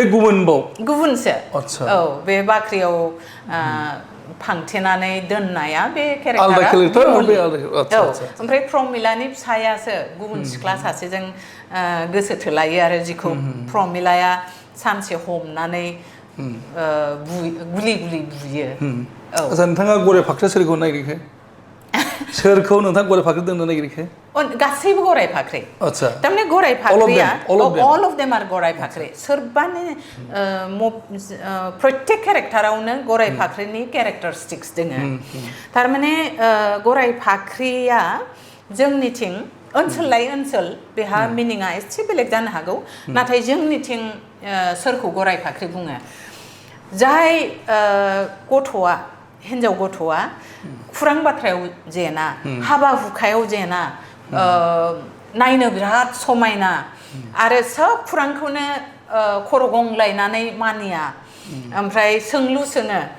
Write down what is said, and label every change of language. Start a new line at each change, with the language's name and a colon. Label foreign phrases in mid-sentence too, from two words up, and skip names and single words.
Bodo: गुबुनसो औ बे बाख्रियाव फांथेनानै दोननाया बे केरेक्टारा ओमफ्राय प्रमिलानि फिसायासो गुबुन सिख्ला सासेजों गोसो थोलायो आरो जिखौ प्रमिलाया सानसे हमनानै गुलि बुयो आচ্ছা नोंथाङा गराय फाख्रिया सोरखौ नागिरखो सोरखौ नोंथाङा गराय फाख्रि दोननो नागिरखो गासैबो गराय फाख्रि आচ্ছা थारमाने गराय फाख्रिया
English: all of them are
Bodo: गराय फाख्रि सोरबानि प्रत्येक केरेक्टारावनो गराय फाख्रिनि केरेक्टारिस्टिक्स दोङो थारमाने गराय फाख्रिया जोंनिथिं ओनसोल लायै ओनसोल बेहा मिनिङा एसे बेलेग जानो हागौ नाथाय जोंनिथिं सोरखौ गराय फाख्रि बुङो जाय गथ'आ हिन्जाव गथ'आ खुरां बाथ्रायाव जेना हाबा हुखायाव जेना नायनो बिराद समायना आरो सोब खुरांखौनो खर' गंग्लायनानै मानिया ओमफ्राय सोंलु सोङो